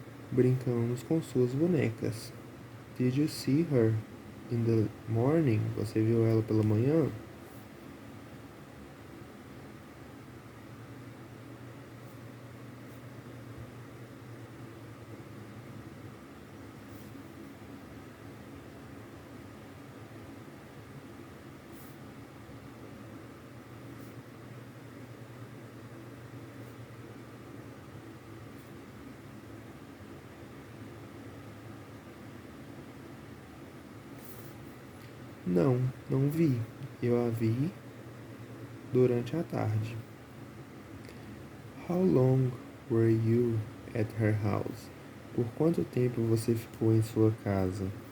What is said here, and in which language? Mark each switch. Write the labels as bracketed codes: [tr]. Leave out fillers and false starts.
[pt] Brincamos com suas bonecas. [en] Did you see her in the morning? [pt] Você viu ela pela manhã? Não vi. Eu a vi durante a tarde. [en] How long were you at her house? [pt] Por quanto tempo você ficou em sua casa?